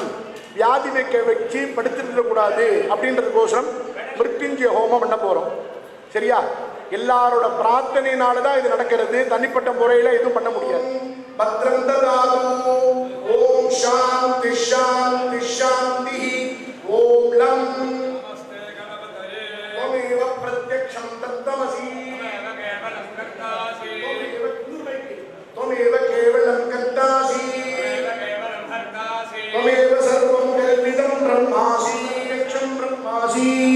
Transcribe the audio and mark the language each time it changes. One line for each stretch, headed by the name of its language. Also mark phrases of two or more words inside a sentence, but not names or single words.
Tamil: வியாதி வச்சு படுத்திருக்க கூடாது அப்படின்றதுக்கோசரம் மிருத்யுஞ்சய ஹோமம் பண்ண போறோம். சரியா? எல்லாரோட பிரார்த்தனையினாலதான் இது நடக்கிறது. தனிப்பட்ட முறையில எதுவும் பண்ண முடியாது.
Sanskrit: भद्रं ददातु। ओम् शान्ति शान्ति शान्ति. ओम् लम् त्वमेव प्रत्यक्षं तत्त्वमसि. त्वमेव केवलं कर्तासि. त्वमेव सर्वं कल्पितं ब्रह्मासि. यक्षं ब्रह्मासि.